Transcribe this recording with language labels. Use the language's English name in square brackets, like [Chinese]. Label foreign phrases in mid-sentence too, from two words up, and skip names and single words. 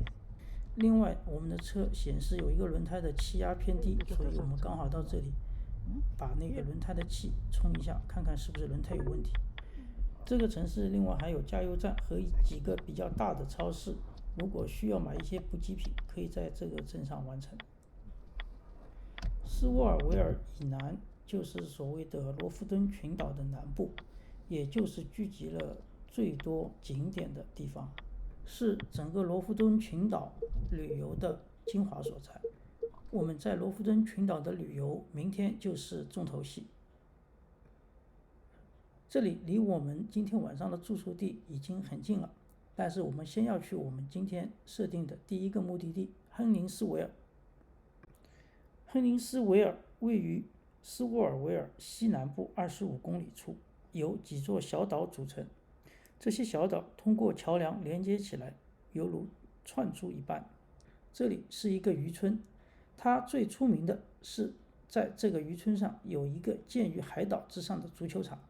[Chinese] 另外，我們的車顯示有一個輪胎的氣壓偏低，所以我們剛好到這裡把那個輪胎的气充一下，看看是不是輪胎有問題。這個城市另外還有加油站和幾個比較大的超市，如果需要買一些補給品，可以在這個鎮上完成。斯沃尔维爾以南就是所謂的罗弗敦群島的南部，也就是聚集了最多景點的地方，是整個罗弗敦群島旅游的精华所在。我們在羅弗敦群島的旅游，明天就是重頭戲。這裡離我們今天晚上的住宿地已經很近了，但是我們先要去我們今天設定的第一個目的地亨林斯維爾。亨林斯維爾位於斯沃尔维爾西南部25公里處，由幾座小島組成。這些小島通過橋梁連接起來，猶如串珠一般。這裡是一個漁村，它最出名的是在這個漁村上有一個建於海島之上的足球場。